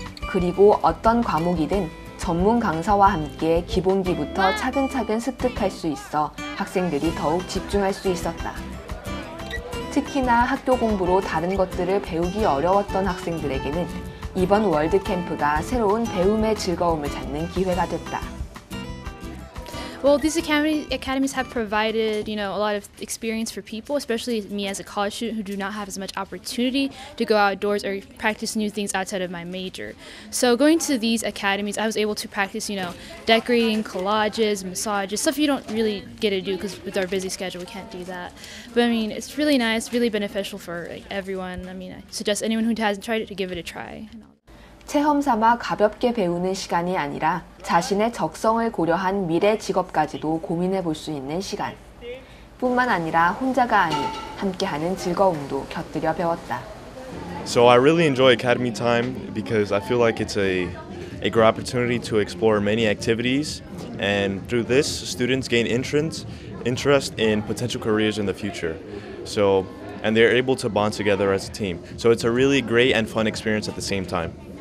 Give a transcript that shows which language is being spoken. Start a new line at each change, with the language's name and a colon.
Korean: 그리고 어떤 과목이든 전문 강사와 함께 기본기부터 차근차근 습득할 수 있어 학생들이 더욱 집중할 수 있었다. 특히나 학교 공부로 다른 것들을 배우기 어려웠던 학생들에게는 이번 월드캠프가 새로운 배움의 즐거움을 찾는 기회가 됐다.
English: Well, these academies have provided, a lot of experience for people, especially me as a college student who do not have as much opportunity to go outdoors or practice new things outside of my major. So going to these academies, I was able to practice, decorating, collages, massages, stuff you don't really get to do because with our busy schedule, we can't do that. But it's really nice, really beneficial for everyone. I suggest anyone who hasn't tried it to give it a try.
Korean: 체험 삼아 가볍게 배우는 시간이 아니라 자신의 적성을 고려한 미래 직업까지도 고민해 볼 수 있는 시간. 뿐만 아니라 혼자가 아닌 함께하는 즐거움도 곁들여 배웠다.
English: So I really enjoy academy time because I feel like it's a great opportunity to explore many activities, and through this, students gain interest in potential careers in the future. So and they're able to bond together as a team. So it's a really great and fun experience at the same time.